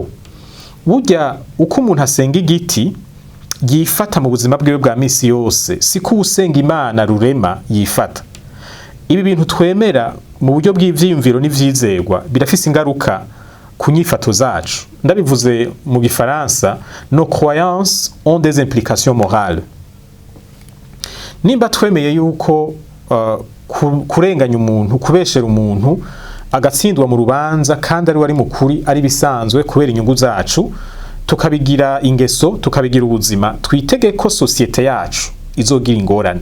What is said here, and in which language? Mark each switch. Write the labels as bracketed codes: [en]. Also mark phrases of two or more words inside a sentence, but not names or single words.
[rn] Burya uko umuntu asenga igiti yifata mu buzima bwiwe bwa misi yose, siko usenga Imana rurema yifata. Ibi bintu twemera mu buryo bw'ivyiyumviro n'ivyizerwa birafise ingaruka ku nyifato zacu. Ndabivuze mu Gifaransa, [fr] nos croyances ont des implications morales. [rn] Nimba twemeye yuko kurenganya umuntu, kubeshera umuntu agatsindwa mu rubanza kandi ari wari mukuri ari bisanzwe kubera inyungu zacu, tukabigira ingeso, tukabigira ubuzima, twitege ko societe yacu izogira ingorane.